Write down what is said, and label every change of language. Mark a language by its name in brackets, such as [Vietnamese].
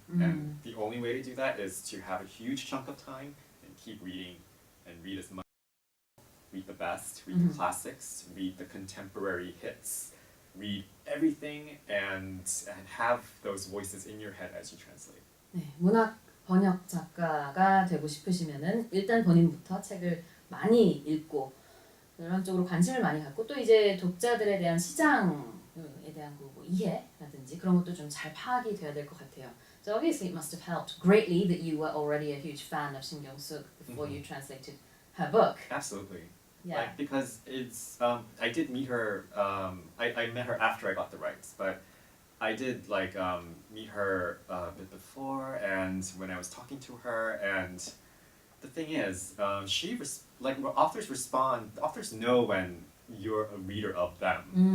[English] And the only way to do that is to have a huge chunk of time and keep reading, and read as much. Read the best, read the classics, read the contemporary hits, read everything, and have those voices in your head as you translate. [Korean] 네, 문학 번역 작가가 되고 싶으시면은 일단 본인부터 책을 많이 읽고 이런 쪽으로 관심을 많이 갖고, 또 이제 독자들에 대한 시장에 대한 뭐 이해라든지 그런 것도 좀 잘 파악이 돼야 될 것 같아요. [English] So obviously it must have helped greatly that you were already a huge fan of Shin Kyung-suk before you translated her book. Absolutely. Yeah. Like, because it's I did meet her. I met her after I got the rights, but I did meet her a bit before, and when I was talking to her, and the thing is, authors know when you're a reader of them.